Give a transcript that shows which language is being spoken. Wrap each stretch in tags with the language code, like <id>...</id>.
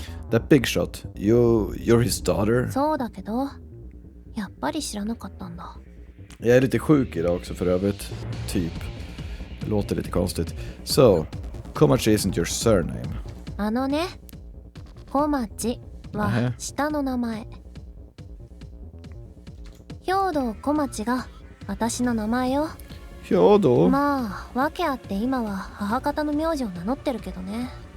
<en>That big shot, you're his daughter?</en> <ja>そうだけど、やっぱり知らなかったんだ。</ja> <sv>Jag är lite sjuk idag också för övrigt. Typ. Det låter lite konstigt.</sv> <en>So, Komachi isn't your surname.</en> <ja>あのね、小町は下の名前。兵道小町が私の名前よ。</ja> <sv>Ja då.</sv> <ja>まあ、訳あって今は母方の名字を名乗ってるけどね。</ja>